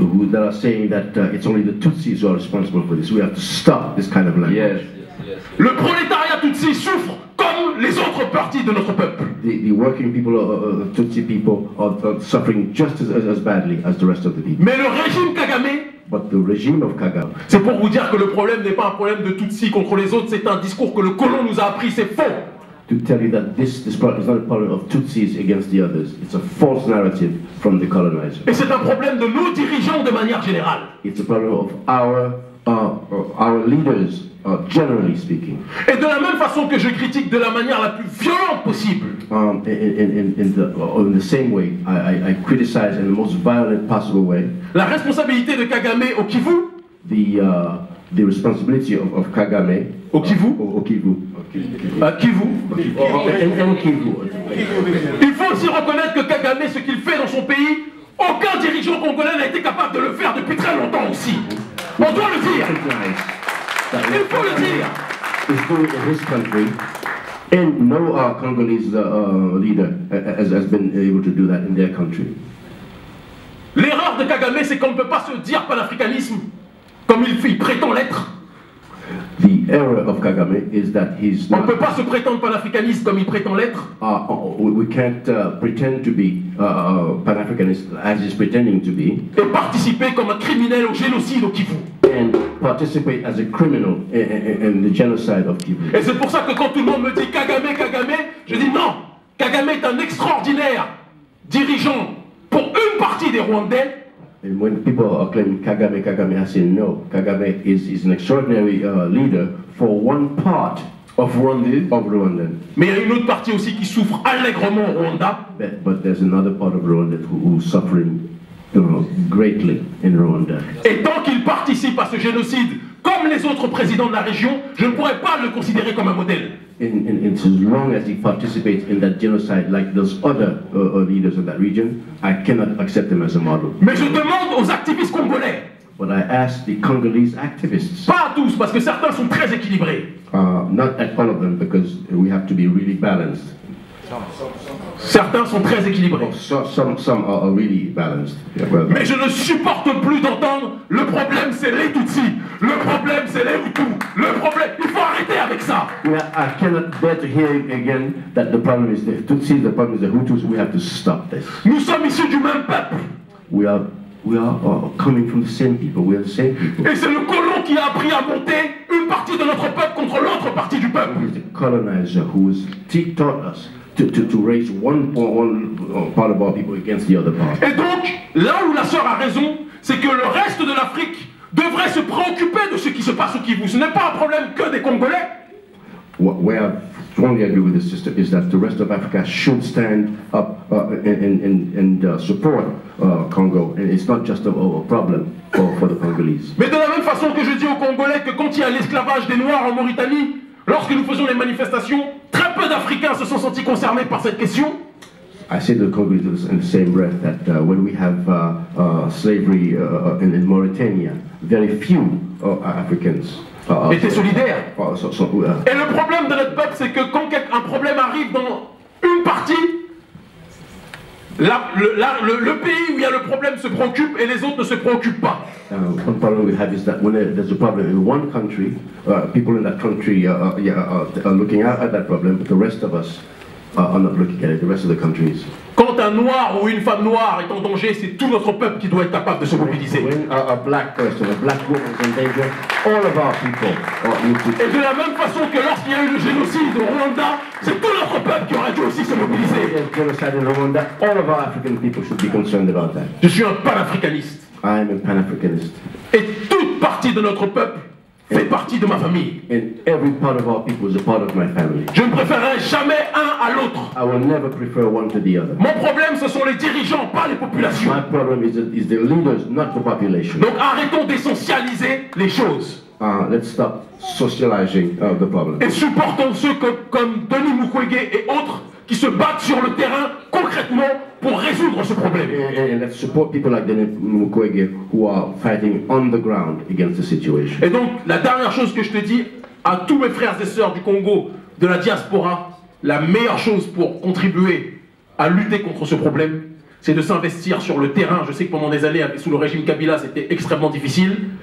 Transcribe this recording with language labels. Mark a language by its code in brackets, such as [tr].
[en] That are saying that it's only the Tutsis who are responsible for this. We have to stop this kind of language. Yes. [fr] Le prolétariat Tutsi souffre comme les autres parties de notre peuple. [en] The working people, Tutsi people, are suffering just as badly as the rest of the people. [fr] Mais le régime Kagame, [en] but the regime of Kagame, [fr] c'est pour vous dire que le problème n'est pas un problème de Tutsi contre les autres, c'est un discours que le colon nous a appris, c'est faux. [en] To tell you that this problem is not a problem of Tutsis against the others. It's a false narrative from the colonizer. [fr] Et c'est un problème de nos dirigeants de manière générale. [en] It's a problem of our leaders, generally speaking. [fr] Et de la même façon que je critique de la manière la plus violente possible. [en] In the same way, I criticize in the most violent possible way. [fr] La responsabilité de Kagame au Kivu. [en] The responsibility of Kagame. [fr] Au Kivu. Au Kivu. Kivu. Il faut aussi reconnaître que Kagame, ce qu'il fait dans son pays, aucun dirigeant congolais n'a été capable de le faire depuis très longtemps aussi. On doit le dire. Il faut le dire. [en] He's doing it in his country, and no Congolese leader has been able to do that in their country. [fr] L'erreur de Kagame, c'est qu'on ne peut pas se dire panafricanisme comme il prétend l'être. [en] The error of Kagame is that he's not. [fr] On ne peut pas se prétendre panafricaniste comme il prétend l'être. [en] We can't pretend to be pan-Africanist as he's pretending to be. [fr] Et participer comme un criminel au génocide au Kivu. [en] And participate as a criminal in the genocide of Kivu. [fr] Et c'est pour ça que quand tout le monde me dit Kagame, je dis non. Kagame est un extraordinaire dirigeant pour une partie des Rwandais. [en] And when people are claiming Kagame, I say no. Kagame is an extraordinary leader for one part of Rwanda. [fr] Mais il y a une autre partie aussi qui souffre allègrement au Rwanda. [en] But there's another part of Rwanda who's suffering greatly in Rwanda. [fr] Et tant qu'il participe à ce génocide, comme les autres présidents de la région, je ne pourrais pas le considérer comme un modèle. [en] as long as he participates in that genocide like those other leaders in that region, I cannot accept him as a model. [fr] Mais je demande aux activistes congolais, [en] But I ask the Congolese activists, [fr] pas à tous, parce que certains sont très équilibrés. [en] not at all of them, because we have to be really balanced. [fr] Certains sont très équilibrés. [en] Some are really balanced. Yeah, well, [fr] Mais je ne supporte plus d'entendre le problème c'est les Tutsis, le problème c'est les Hutus, le problème, il faut arrêter avec ça. [en] I cannot bear to hear again that the problem is the Tutsis, the problem is the Hutus. We have to stop this. [fr] Nous sommes issus du même peuple. [en] We are coming from the same people. We are the same people. [fr] Et c'est le colon qui a appris à monter une partie de notre peuple contre l'autre partie du peuple. [en] It's the colonizer who taught us to raise one part of our people against the other part. [fr] Et donc, là où la sœur a raison, c'est que le reste de l'Afrique devrait se préoccuper de ce qui se passe au Kivu. Ce n'est pas un problème que des Congolais. [en] Where I strongly agree with the sister is that the rest of Africa should stand up and support Congo. And it's not just a problem for the Congolese. [fr] Mais de la même façon que je dis aux Congolais que quand il y a l'esclavage des Noirs en Mauritanie, lorsque nous faisons les manifestations, très peu d'Africains se sont sentis concernés par cette question. [en] I say to the Congolese in the same breath that when we have slavery in Mauritania, very few Africans [fr] étaient solidaires. Et le problème de notre peuple, c'est que quand un problème arrive dans une partie, le pays où il y a le problème se préoccupe et les autres ne se préoccupent pas. [en] One problem we have is that when there's a problem in one country, people in that country are looking out at that problem, but the rest of us are not looking at it, the rest of the countries. [fr] Quand un noir ou une femme noire est en danger, c'est tout notre peuple qui doit être capable de se mobiliser. [en] When a black person, a black woman is in danger, all of our people need to... [fr] Et de la même façon que lorsqu'il y a eu le génocide au Rwanda, c'est tout notre peuple qui aurait dû aussi se mobiliser. [en] Genocide in Rwanda, all of our African people should be concerned about that. [fr] Je suis un panafricaniste. [en] I am a Pan-Africanist. [fr] Et toute partie de notre peuple fait partie de ma famille. [en] And every part of our people is a part of my family. [fr] Je ne préférerai jamais un à l'autre. [en] I will never prefer one to the other. [fr] Mon problème, ce sont les dirigeants, pas les populations. [en] My problem is the leaders, not the population. [fr] Donc arrêtons d'essentialiser les choses. [en] Let's stop socializing the problem. [fr] Et supportons ceux comme Denis Mukwege et autres qui se battent sur le terrain concrètement pour résoudre ce problème. [en] And let's support people like Denis Mukwege who are fighting on the ground against the situation. [fr] Et donc, la dernière chose que je te dis à tous mes frères et sœurs du Congo, de la diaspora, la meilleure chose pour contribuer à lutter contre ce problème, c'est de s'investir sur le terrain. Je sais que pendant des années, sous le régime Kabila, c'était extrêmement difficile.